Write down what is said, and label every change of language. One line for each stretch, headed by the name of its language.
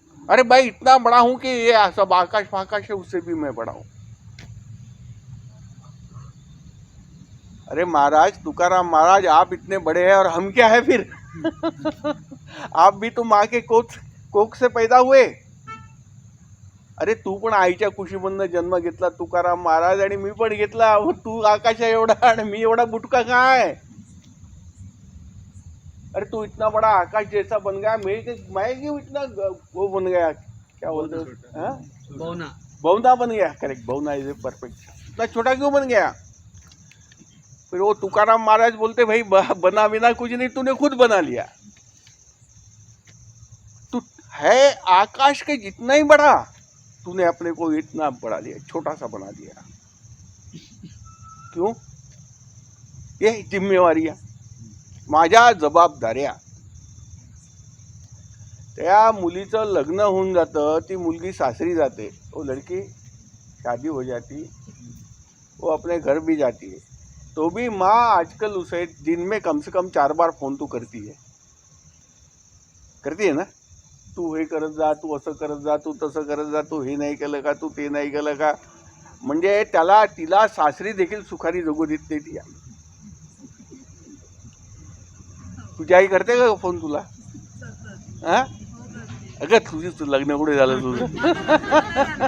Hindi: अरे भाई इतना बड़ा हूं कि ये सब आकाश फाकाश है, उससे भी मैं बड़ा हूं। अरे महाराज, तुकाराम महाराज, आप इतने बड़े हैं और हम क्या है फिर? आप भी तो माँ के कोख से पैदा हुए।
Marathi: अरे तू पण आईच्या कुशीमधनं जन्म घेतला तुकाराम महाराज, आणि मी पण घेतला। तू आकाशा एवढा आणि मी एवढा बुटका काय?
Hindi: अरे तू इतना बड़ा आकाश जैसा बन गया, मैं क्यों इतना वो बन गया, क्या बोलते हैं, बौना बन गया। करेक्ट, बौना
English: Is a perfect.
Hindi: इतना छोटा क्यों बन गया? फिर वो तुकाराम महाराज बोलते, भाई बना बिना कुछ नहीं, तूने खुद बना लिया। तू है आकाश के जितना ही बड़ा, तूने अपने को इतना बड़ा लिया, छोटा सा बना दिया। क्यों? ये जिम्मेवारी,
Marathi: माझ्या जबाबदाऱ्या। त्या मुलीचं लग्न होऊन जातं, ती मुलगी सासरी जाते,
Hindi: वो लड़की शादी हो जाती, वो अपने घर भी जाती है। तो भी माँ आजकल उसे दिन में कम से कम 4 बार फोन तो करती है ना।
Marathi: तू हे करत जा, तू असं करत जा, तू तसं करत जा, तू हे नाही केलं का, तू ते नाही केलं का। म्हणजे तिला सासरी देखील सुखारी जगू देत नाही ती। तुझी आई करते का फोन तुला? हा? अगं तुझी लग्न कुठे झालं तुझं?